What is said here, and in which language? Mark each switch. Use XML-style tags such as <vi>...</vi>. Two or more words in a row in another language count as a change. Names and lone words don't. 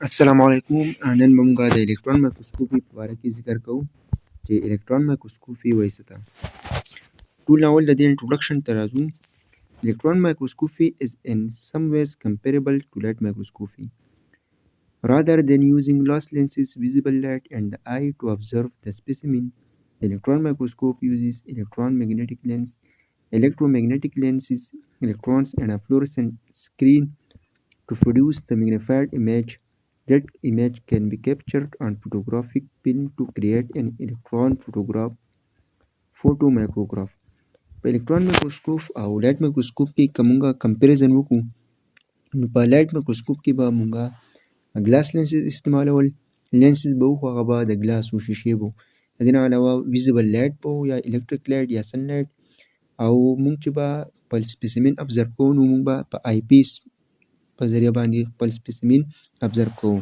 <ar>السلام علیکم.</ar> <ps>نن به موږ د</ps> <en>electron microscopy</en> <ps>په باره کې ذکر کوو چې</ps> <en>electron microscopy</en> <ps>وایي څه ته. ټول اول د دې انټروډکشن ته راځو.</ps> <en>Electron microscopy is in some ways comparable to light microscopy. Rather than using lost lenses, visible light, and the eye to observe the specimen, the electron microscope uses electromagnetic lenses, electrons, and a fluorescent screen to produce the magnified image. That image can be captured on photographic film to create an electron photomicrograph.</en> <ps>په</ps> <en>electron microscope</en> <ps>او</ps> <en>light microscope</en> <ps>کې که مونږ کمپیریزن وکړو نو په</ps> <en>light microscope</en> <ps>کې به مونږ</ps> <en>glass lenses</en> <ps>استعمالول. لینسز به وو خو هغه به د ګلاس و شیشې به د دې نه علاوه</ps> <en>visible light</en> <ps>به یا</ps> <en>electric light</en> <ps>یا</ps> <en>sun light</en> <ps>او مونږ چې به خپل</ps> <en>specimen observe</en> <ps>کوو نو مونږ به په</ps> <en>eye piece</en> <ps>په ذریعه باندې خپل</ps> <en>specimen observe</en> <ps>کوو.</ps>